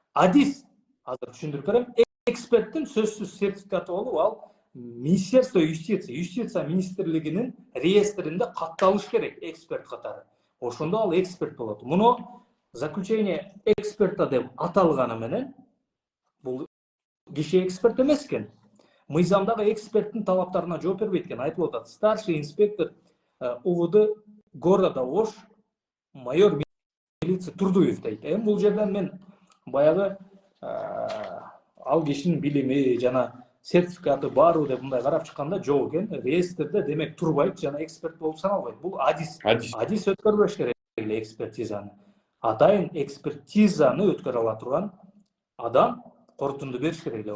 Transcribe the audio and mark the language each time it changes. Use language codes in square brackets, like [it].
[ky] Адис, азыр түшүндүрүп берем, эксперттин сөзсүз сертификаты болуп, ал Министерство юстиция министрлигинин реестринде катталыш керек эксперт катары. Ошондо ал эксперт болот. Муну заключение эксперта деп аталганы менен бул киши эксперт эмес экен. Мыйзамдагы эксперттин талаптарына жооп бербейт экен. Айтылып атат. [ru] Старший инспектор УВД города Ош майор милиция Турдуев [ky] дейт. Эми бул жерден мен баягы ал кишинин билими жана сертификаты барбы деп мындай карап чыкканда жок экен. Реестрде демек турбайт жана эксперт болуп саналбайт. Бул адис өткөрбөш керек эле экспертизаны. атайын экспертизаны өткөрө ала турган адам корутунду бериш керек эле.